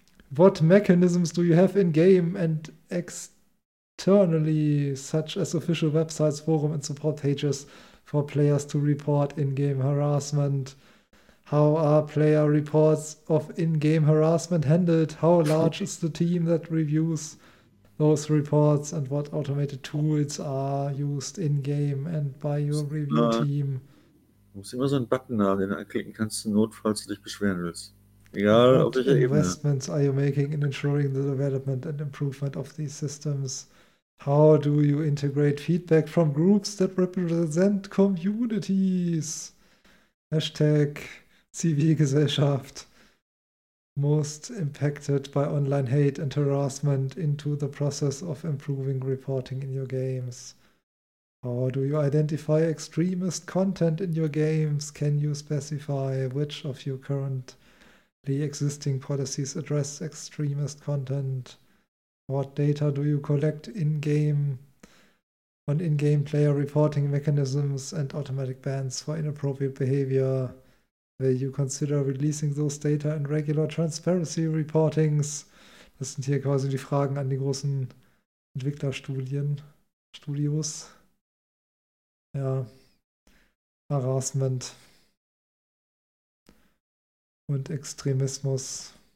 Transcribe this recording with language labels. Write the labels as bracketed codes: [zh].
[en] What mechanisms do you have in-game and externally, such as official websites, forum and support pages for players to report in-game harassment? How are player reports of in-game harassment handled? How large is the team that reviews those reports, and what automated tools are used in-game and by your review team? [de] Du musst immer so einen Button haben, den du anklicken kannst, notfalls du dich beschweren willst. Egal, [en] auf welcher Ebene. What investments are you making in ensuring the development and improvement of these systems? How do you integrate feedback from groups that represent communities? Hashtag Zivilgesellschaft. Most impacted by online hate and harassment into the process of improving reporting in your games? How do you identify extremist content in your games? Can you specify which of your currently existing policies address extremist content? What data do you collect in-game on in-game player reporting mechanisms and automatic bans for inappropriate behavior? Will you consider releasing those data in regular transparency reportings? [de] Das sind hier quasi die Fragen an die großen Entwicklerstudios. Ja. Harassment. Und Extremismus.